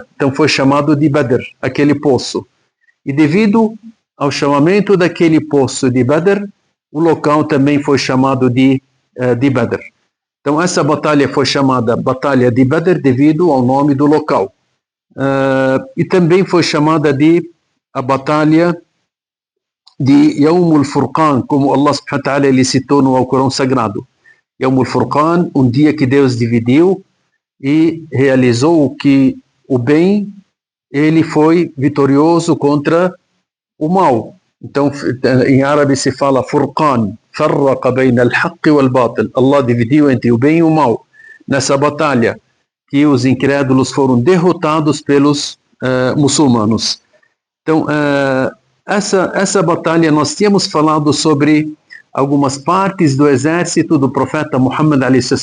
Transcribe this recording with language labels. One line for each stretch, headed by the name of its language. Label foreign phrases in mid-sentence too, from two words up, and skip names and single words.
Portuguese: Então foi chamado de Badr, aquele poço. E devido ao chamamento daquele poço de Badr, o local também foi chamado de Badr. Então essa batalha foi chamada Batalha de Badr devido ao nome do local. E também foi chamada de a Batalha de
Arabic: يوم الفرقان,
Portuguese: como Allah
Arabic: سبحانه وتعالى
Portuguese: ele citou no Alcorão Sagrado.
Arabic: يوم الفرقان,
Portuguese: um dia que Deus dividiu e realizou que o bem, ele foi vitorioso contra o mal. Então, em árabe se fala Furqan,
Arabic: فرق بين الحق والباطل.
Portuguese: Allah dividiu entre o bem e o mal. Nessa batalha, que os incrédulos foram derrotados pelos muçulmanos. Então, essa batalha, nós tínhamos falado sobre algumas partes do exército do profeta Muhammad a.s.